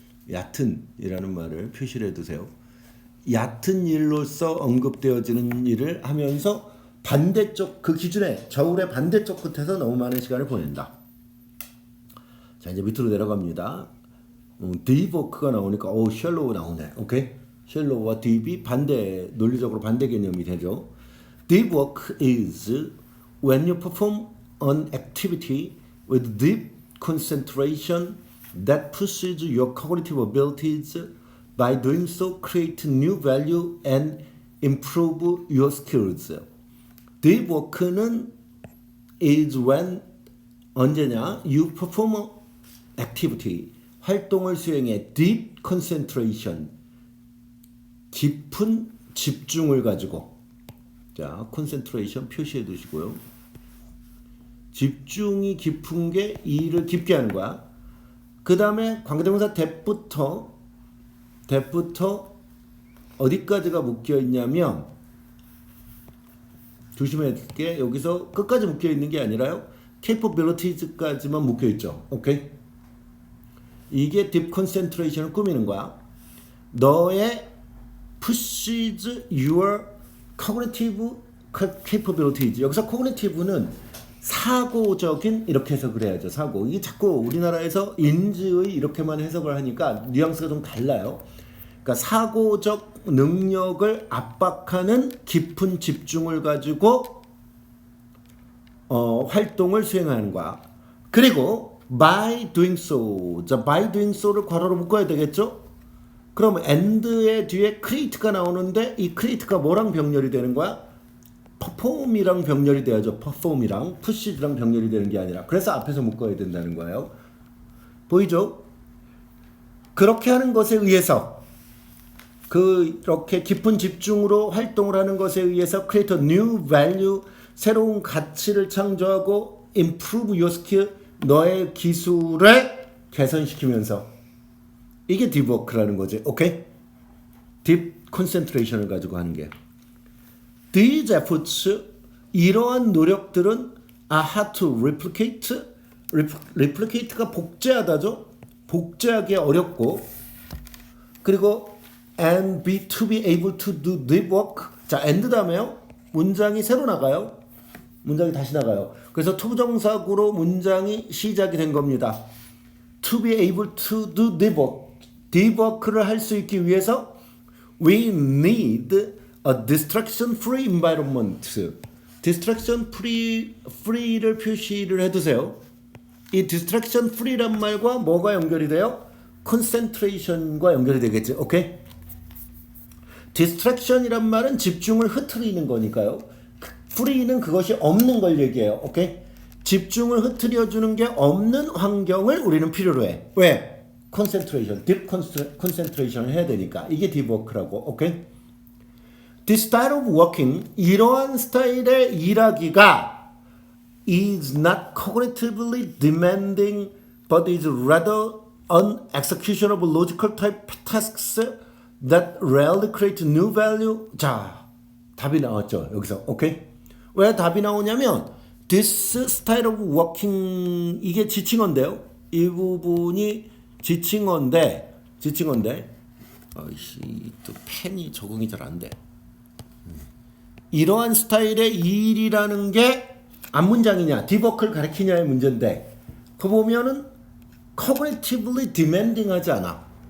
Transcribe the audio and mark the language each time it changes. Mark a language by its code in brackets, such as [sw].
[ko] 얕은이라는 말을 표시를 해두세요. 얕은 일로서 언급되어지는 일을 하면서 반대쪽 그 기준에 저울의 반대쪽 끝에서 너무 많은 시간을 보낸다. 자, 이제 밑으로 내려갑니다. deep work가 나오니까 shallow 나오네. 오케이. shallow와 deep이 반대 논리적으로 반대 개념이 되죠. [en] Deep work is when you perform an activity with deep concentration that pushes your cognitive abilities. By doing so, create new value and improve your skills. [ko] Deep work는 [en] is when [ko] 언제냐? [en] You perform activity [ko] 활동을 수행해 [en] deep concentration [ko] 깊은 집중을 가지고 자 concentration 표시해 두시고요. 집중이 깊은 게 일을 깊게 하는 거야. 그 다음에 관계대명사 that부터 어디까지가 묶여 있냐면 조심해야 될 게 여기서 끝까지 묶여 있는 게 아니라요. capabilities까지만 묶여 있죠. 오케이? 이게 deep concentration을 꾸미는 거야. 너의 [en] pushes your cognitive capabilities. [ko] 여기서 cognitive는 사고적인 이렇게 해석을 해야죠. 사고. 이게 자꾸 우리나라에서 인지의 이렇게만 해석을 하니까 뉘앙스가 좀 달라요. 그러니까 사고적 능력을 압박하는 깊은 집중을 가지고 활동을 수행하는 거야. 그리고 [en] by doing so. [ko] 자, [en] by doing so [ko] 를 괄호로 묶어야 되겠죠? 그럼 and의 뒤에 create가 나오는데 이 create가 뭐랑 병렬이 되는 거야? perform이랑 병렬이 돼야죠. perform이랑 push랑 병렬이 되는 게 아니라. 그래서 앞에서 묶어야 된다는 거예요. 보이죠? 그렇게 하는 것에 의해서 그렇게 깊은 집중으로 활동을 하는 것에 의해서 [en] create a new value, [ko] 새로운 가치를 창조하고 [en] improve your skill, [ko] 너의 기술을 개선시키면서 이게 딥워크라는 거지. 오케이? 딥 컨센트레이션을 가지고 하는 게. [en] These efforts, [ko] 이러한 노력들은 [en] are hard to replicate. [ko] replicate가 복제하다죠. 복제하기 어렵고, 그리고 [en] and to be able to do deep work. [ko] 자, and 다음에요. 문장이 새로 나가요. 문장이 다시 나가요. 그래서 투부정사구로 문장이 시작이 된 겁니다. [en] To be able to do deep work. deep work를 [ko] 할 수 있기 위해서 [en] we need a distraction-free environment. [ko] distraction-free를 표시를 해두세요. 이 distraction-free란 말과 뭐가 연결이 돼요? concentration과 연결이 되겠지. 오케이? distraction이란 말은 집중을 흐트리는 거니까요. free는 그것이 없는 걸 얘기해요. 오케이? 집중을 흐트려주는 게 없는 환경을 우리는 필요로 해. 왜? concentration, deep concentration을 해야 되니까. 이게 deep work라고. 오케이? [en] This style of working, [ko] 이러한 스타일의 일하기가 [en] is not cognitively demanding, but is rather an execution of logical type tasks that rarely create new value. [ko] 자, 답이 나왔죠. 여기서. 오케이? 왜 답이 나오냐면 [en] this style of working, [ko] 이게 지칭어인데요. 이 부분이 지칭어인데 아이씨, 또 펜이 적응이 잘 안 돼. 이러한 스타일의 일이라는 게 앞문장이냐 딥워크를 가리키냐의 문제인데, 그 보면은 [en] cognitively demanding [ko] 하지 않아.